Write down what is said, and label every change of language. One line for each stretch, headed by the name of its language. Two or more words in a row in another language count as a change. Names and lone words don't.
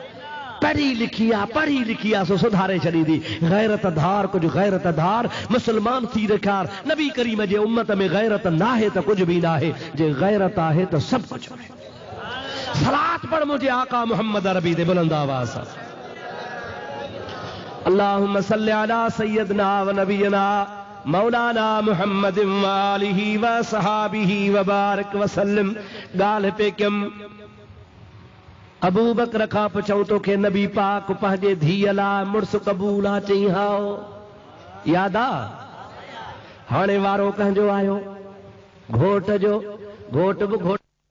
Sindhi: पढ़ी लिखी आहे सो सुधारे छॾींदी। गैरत धार, कुझु गैरत धार, मुस्लमान थी ॾेखार। नबी करीम जे उम्मत में गैरत नाहे त कुझु बि नाहे, जे गैरत आहे त सभु कुझु आहे। सलात पढ़ मुझे आका मोहम्मद अरबी दे बुलंद आवाज़ सां।
Arabic: اللهم صل على سيدنا ونبينا مولانا محمد وآله وصحبه وبارك وسلم.
Sindhi: ॻाल्हि पे कयमि, अबू बकर खां पुछऊं तोखे नबी पाक पंहिंजे धीअ लाइ मुड़ुस क़बूल आहे? चई हा। याद आहे? हाणे वारो कंहिंजो आयो? घोट जो। घोट बि घोट